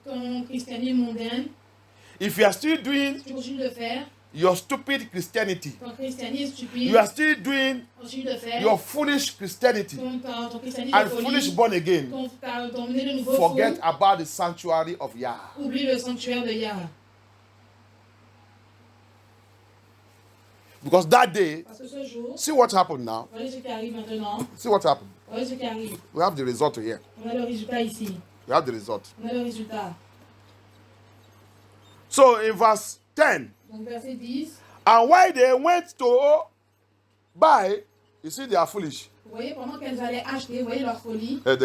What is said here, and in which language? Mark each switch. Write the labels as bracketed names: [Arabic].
[French] ton christianisme mondain, [English] if you are still doing [French] tu continues de le faire, [English] your stupid Christianity, [French] ton christianisme stupide, [English] you are still doing [French] tu continues de le faire, [English] your foolish Christianity [French] ton christianisme [English] and [French] de folie, [English] foolish born again, [French] ton né de nouveau [English] forget [French] fou, [English] about the sanctuary of Yah. [French] oublie le sanctuaire de Yah. [English] Because that day, [French] Parce que ce jour, [English] see what happened now. [French] voyez ce qui arrive maintenant, [English] See what happened. [French] voyez ce qui arrive. [English] We have the result here. [French] On a le résultat ici. [English] We have the result. [French] On a le résultat. [English] So in verse 10, [French] Donc verset 10, [English] and while they went to buy, you see they are foolish. [French] vous voyez, pendant qu'elles allaient acheter, vous voyez leur folie,